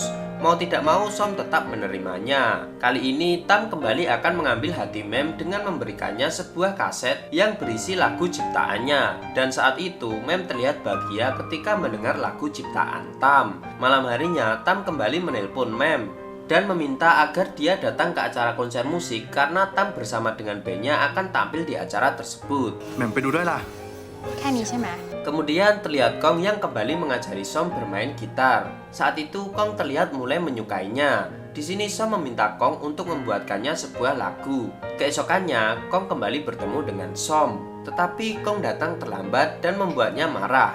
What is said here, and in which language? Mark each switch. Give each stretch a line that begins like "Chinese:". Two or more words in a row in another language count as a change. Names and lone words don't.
Indonesian: Mau tidak mau Som tetap menerimanya. Kali ini Tam kembali akan mengambil hati Mem dengan memberikannya sebuah kaset yang berisi lagu ciptaannya. Dan saat itu Mem terlihat bahagia ketika mendengar lagu ciptaan Tam. Malam harinya Tam kembali menelpon Mem dan meminta agar dia datang ke acara konser musik karena Tam bersama dengan bandnya akan tampil di acara tersebut.
Thai: แหม่มไปดูด้วยล่ะ แค่นี้ใช่ไหม
Indonesian: Kemudian terlihat Kong yang kembali mengajari Som bermain gitar. Saat itu Kong terlihat mulai menyukainya. Di sini Som meminta Kong untuk membuatkannya sebuah lagu. Keesokannya Kong kembali bertemu dengan Som, tetapi Kong datang terlambat dan membuatnya marah.